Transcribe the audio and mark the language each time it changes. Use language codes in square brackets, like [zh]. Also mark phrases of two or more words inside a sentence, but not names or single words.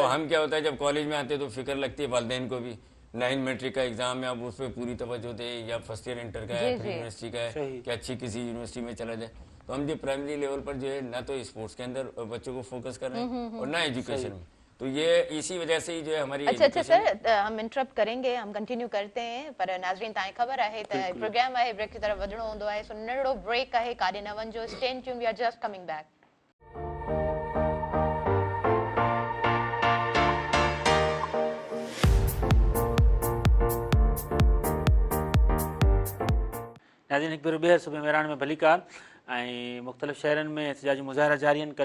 [ur] اب ہم کیا ہوتا ہے، جب کالج میں آتے ہیں تو فکر لگتی ہے والدین کو بھی، 9 میٹرک کا ایگزام ہے، آپ اس پر پوری توجہ دے، یا [en] first year inter [ur] کا ہے, [en] pre university [ur] کا ہے، کہ اچھی کسی یونیورسٹی میں چلا جائے. تو ہم جو [en] primary level [ur] پر جو ہے نا تو اسپورٹس کے اندر بچوں کو فوکس کر رہے ہیں اور نہ ایجوکیشن میں، تو یہ اسی وجہ سے ہی جو ہے ہماری. اچھا سر، ہم انٹرپٹ کریں گے، ہم کنٹینیو کرتے ہیں, [sd] पर नाज़रीन तव्हांखे ख़बर आहे त प्रोग्राम आहे ब्रेक की तरफ वधणो हूंदो आहे, सो नंढड़ो ब्रेक आहे, काॾे न वञिजो, [en] Stay tuned, we are just coming back. [sd] नाज़रीन, हिकु भेरो ॿीहर सुबह मेरान में भलीकार ऐं मुख़्तलिफ़ शहरनि में एहतिजाजी मुज़ाहिरा जारी आहिनि।